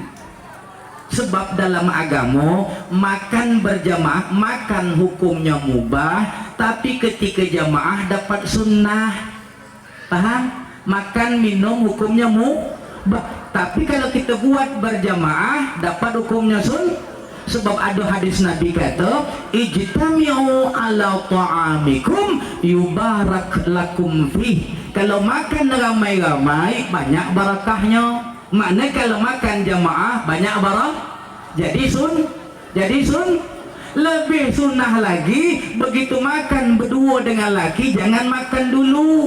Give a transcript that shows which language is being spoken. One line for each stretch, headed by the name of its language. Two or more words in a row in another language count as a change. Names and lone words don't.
Malay: Sebab dalam agama makan berjamaah, makan hukumnya mubah, tapi ketika jamaah dapat sunnah. Paham? Makan minum hukumnya mubah, tapi kalau kita buat berjamaah dapat hukumnya sunnah. Sebab ada hadis Nabi kata,
Arabic: اجتمعوا على طعامكم يبارك لكم فيه.
Malay: Kalau makan ramai-ramai banyak barakahnya. Makna kalau makan jamaah banyak barak. Jadi lebih sunnah lagi begitu makan berdua dengan laki jangan makan dulu.